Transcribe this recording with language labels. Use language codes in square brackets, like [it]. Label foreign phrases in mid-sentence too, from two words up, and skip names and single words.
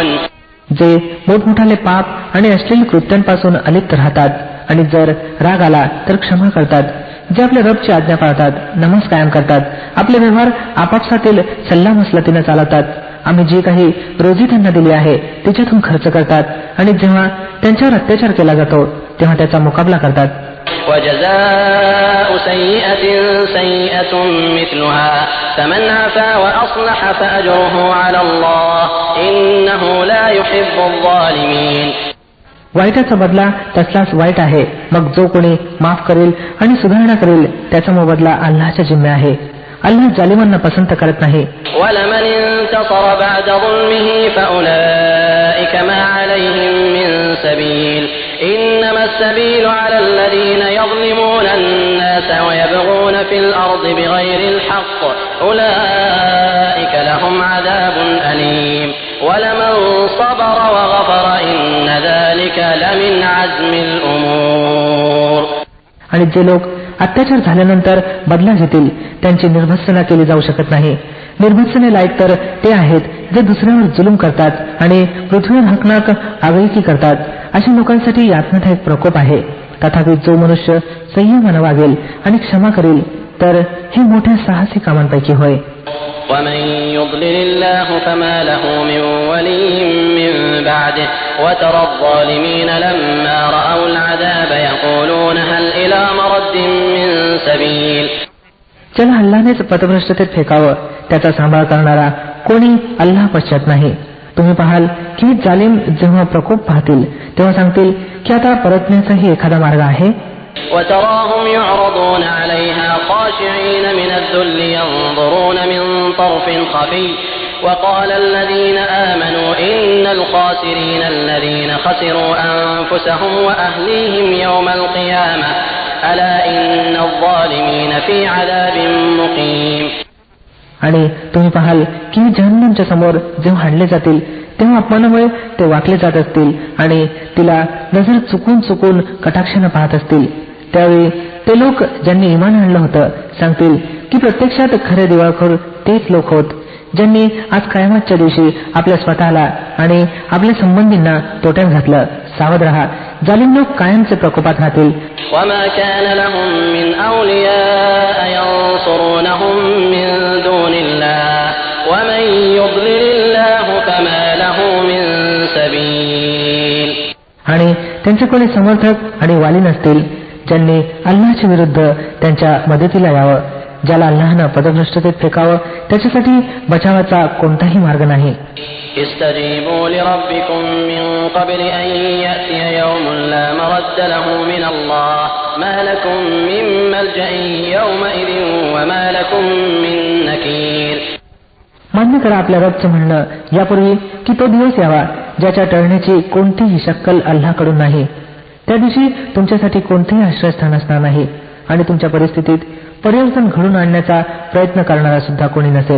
[mr] जे मोठमोठाले पाप आणि अश्लील कृत्यांपासून अलिप्त राहतात आणि जर राग आला तर क्षमा करतात. जे आपल्या रबची आज्ञा पाळतात, नमाज कायम करतात, आपले व्यवहार आपापसातील सल्लामसलतीने चालवतात, आम्ही जी काही रोजी त्यांना दिली आहे तिच्यातून खर्च करतात आणि जेव्हा त्यांच्यावर अत्याचार केला जातो तेव्हा त्याचा मुकाबला करतात. [ar] وجزاء سيئة سيئة مثلها فمن عفا وأصلح فأجره على الله إنه لا يحب الظالمين. [mr] वाईटाचा बदला तसलाच वाईट आहे. मग जो कोणी माफ करेल आणि सुधारणा करेल त्याचा मोबदला अल्लाहच्या जिम्मे आहे. अल्लाह जालिमांना पसंत करत नाही. [ar] ولمن انتصر بعد ظلمه فأولئك ما عليهم من سبيل إنما السبيل على الذين يظلمون الناس ويبغون في الأرض بغير الحق أولئك لهم عذاب أليم ولمن صبر وغفر إن ذلك لمن عزم الأمور. [mr] आणि जे लोक अत्याचार झाल्यानंतर बदला घेतील त्यांची निर्भत्सना केली जाऊ शकत नाही. निर्भत्सने लायक तर ते आहेत जे दुसऱ्यावर जुलूम करतात आणि पृथ्वीवर हकनाक आगळीकी करतात. अशा लोकांसाठी यातनादायक प्रकोप आहे. तथापि जो मनुष्य संयमाने वागेल आणि क्षमा करेल तर हे मोठ्या साहसी कामांपैकी होय. [ar] ومن يضلل الله فما له من ولي من بعده وترى الظالمين لما رأوا العذاب يقولون هل إلى مرد من سبيل. [mr] ज्याला अल्लाहनेच पथभ्रष्टतेत फेकावं त्याचा सांभाळ करणारा कोणी अल्लाह पश्चात नाही. तुम्ही पाहाल की जालिम जेव्हा प्रकोप पाहतील तेव्हा सांगतील की आता परतण्याचाही एखादा मार्ग आहे. [ar] وتراهم يعرضون عليها خاشعين من الذل ينظرون من طرف خفي وقال الذين آمنوا إن الخاسرين الذين خسروا أنفسهم وأهليهم يوم القيامة ألا إن الظالمين في عذاب مقيم. [mr] आणि तुम्ही पाहाल की जहन्नमच्या समोर जेव्हा हाणले जातील तेव्हा अपमानामुळे ते वाकले जात असतील आणि तिला नजर चुकून चुकून कटाक्षाने पाहत असतील. त्यावेळी ते लोक ज्यांनी इमान आणलं होतं सांगतील की प्रत्यक्षात खरे दिवाळखोर तेच लोक होत ज्यांनी आज कयामतच्या दिवशी आपल्या स्वतःला आणि आपल्या संबंधींना तोट्यात घातलं. सावध रहा, जालिम लोक कायमचे प्रकोपात राहतील. [ar] وما كان لهم من أولياء ينصرونهم من دون الله ومن يضلل الله فما له من سبيل. [mr] आणि त्यांचे कोणी समर्थक आणि वाली नसतील ज्यांनी अल्लाहच्या विरुद्ध त्यांच्या मदतीला यावं. ज्याला अल्लाहनं पदभ्रष्टतेत फेकावं त्याच्यासाठी बचावाचा कोणताही मार्ग नाही. [ar] استجيبوا لربكم من قبل أن يأتي يوم لا مرد له من الله ما لكم من ملجأ يومئذ وما لكم من نكير. [mr] मान्य करा आपल्या रबचं म्हणणं यापूर्वी की तो दिवस यावा ज्याच्या टळण्याची कोणतीही शक्कल अल्लाहकडून नाही. त्या दिवशी तुमच्यासाठी कोणतेही आश्रयस्थान असणार नाही आणि तुमच्या परिस्थितीत परिवर्तन घडून आणण्याचा प्रयत्न करणारा सुद्धा कोणी नसेल.